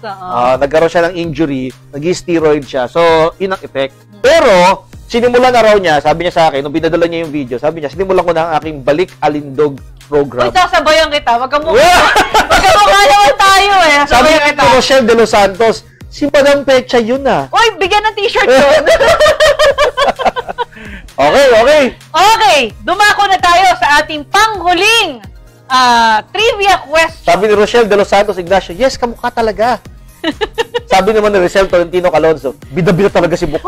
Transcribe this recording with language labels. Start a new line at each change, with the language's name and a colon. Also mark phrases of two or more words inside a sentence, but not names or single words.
Filipino: nagkaroon siya ng injury, nag-steroid siya. So, yun ang effect. Pero, sinimulan na raw niya, sabi niya sa akin, nung pinadala niya yung video, sabi niya, sinimulan ko na ang aking Balik Alindog program. Uy, sasabayan kita. Magkamukha naman tayo Sabi niya ito, Rochelle de los Santos, si Madam Pecha yun Uy, bigyan ng t-shirt yun. Okay, dumako na tayo sa ating panghuling trivia question. Sabi ni Rochelle de los Santos Ignacio, yes, kamukha talaga. Sabi naman ni Rizal Tolentino Calonzo, bida-bida talaga si Bukal.